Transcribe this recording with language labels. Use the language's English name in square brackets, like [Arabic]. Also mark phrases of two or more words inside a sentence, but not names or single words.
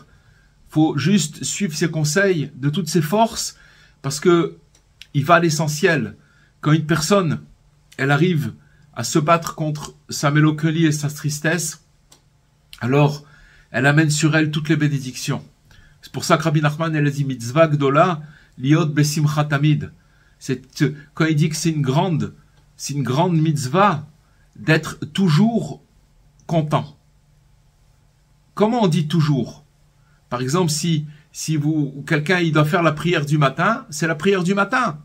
[French] Faut juste suivre ses conseils de toutes ses forces parce que il va à l'essentiel. Quand une personne, elle arrive à se battre contre sa mélancolie et sa tristesse, alors elle amène sur elle toutes les bénédictions. C'est pour ça que Rabbi Nachman elle a dit [Hebrew] מצוה גדולה להיות בשמחה תמיד. [French] Quand il dit que c'est une grande mitzvah d'être toujours content. Comment on dit toujours? Par exemple, si quelqu'un il doit faire la prière du matin, c'est la prière du matin.